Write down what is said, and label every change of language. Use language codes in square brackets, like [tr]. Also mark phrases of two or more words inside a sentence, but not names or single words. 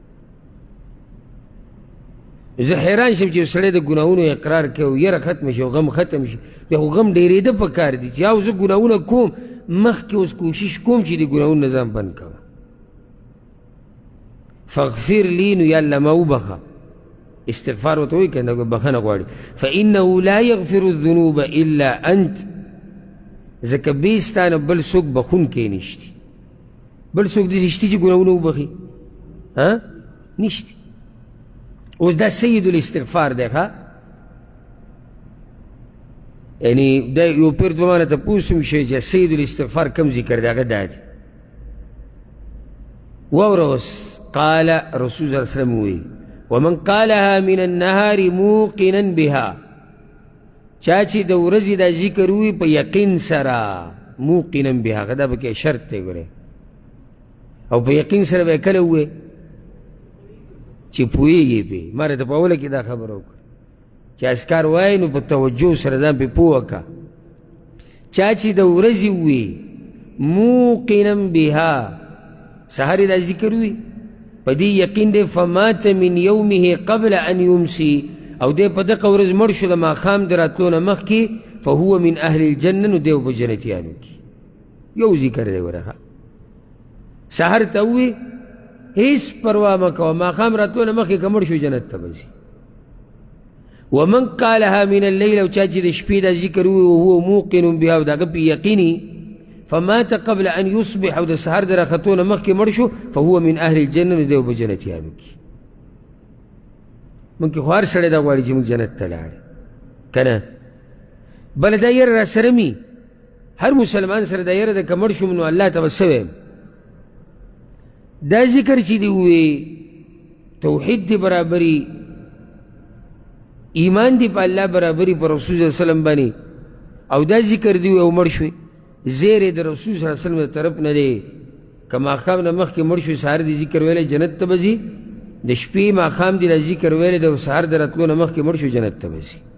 [ps] زه حیران شم چې یو سړی د ګناهونو اقرار کوي او یره ختمه شي او غم ختم شي بیا خو غم ډېرېده په کار دي چې او زه ګناهونه کوم مخکې اوس کوشش کوم چې د ګناهونو نه ځان بند کوم [ar] فاغفر لی [ps] نو یا الله ما وبخه استغفار ورته وایي که نه بخښنه غواړي [ar] فانه لا یغفر الذنوب الا انت [ps] ځکه بې ستا نه بل څوک بخونکی نشتی بل څوک داسې شتي چې ګناهونه وبخي نشتی اوس دا [ar] سید الاستغفار [ps] دی ښه یعنی دا یو پیر زمانه تپوس هم شوی چې [ar] سید الاستغفار [ps] کم ذکر دی هغه دا دی واوره اوس [ar] قال رسول صلی الله علیه وسلم [ps] وی [ar] ومن قالها من النهار موقنا بها [ps] چا چې د ورځې دا ذکر وي په یقین سره [ar] موقنا بها [ps] که دا پکې شرط دی ګورې او په یقین سره به یې کله ووایې چې پوهېږي پې ما راته په اوله کې دا خبره وکړه چې اذکار وایي نو په توجه سره ځان پې پوه کړه چا چې د ورځې وي [ar] موقنا بها [ps] سهار یې دا ذکر وي په دې یقین دی [ar] فمات من یومه قبل ان یمسی [ps] او دی په دغه ورځ مړ شو د ماښام د راتلو نه مخکې [ar] فهو من اهل الجنه [ps] نو دی په جنتیانو کې یو ذکر دی ورخه سهار ته ووي هیڅ پروا مه کوه ماښام راتلو نه مخکې که مړ شو جنت ته به ځي [ar] ومن قالها من الليل [ps] او چا چې د شپې دا ذکر ووي [ar] وهو موقن بها [ps] او د هغه پې یقیني [ar] فمات قبل ان يصبح [ps] او د سهار د راختو نه مخکې مړ شو [ar] فهو من اهل الجنه [ps] نو دی به جنتیانو کې موږ کې خو هر سړی دا غواړي چې موږ جنت ته لاړ که نه بله دا یره را سره مي هر مسلمان سره دا یره ده که مړ شوم نو الله ته به څه ویم دا ذکر چې دی ووی توحید دی برابري ایمان دی په الله برابري په رسول [ar] صلی الله علیه وسلم [ps] باندې او دا ذکر دی او مړ شوی زیر د رسول [ar] صلی الله علیه وسلم [ps] د طرف نه دی که ماښام نه مخکې مړ شوی سهار دی ذکر ویلی جنت ته به ځي د شپې ماښام دی دا ذکر ویلی د سهار د راتلو نه مخکې مړ شوی جنت ته به ځي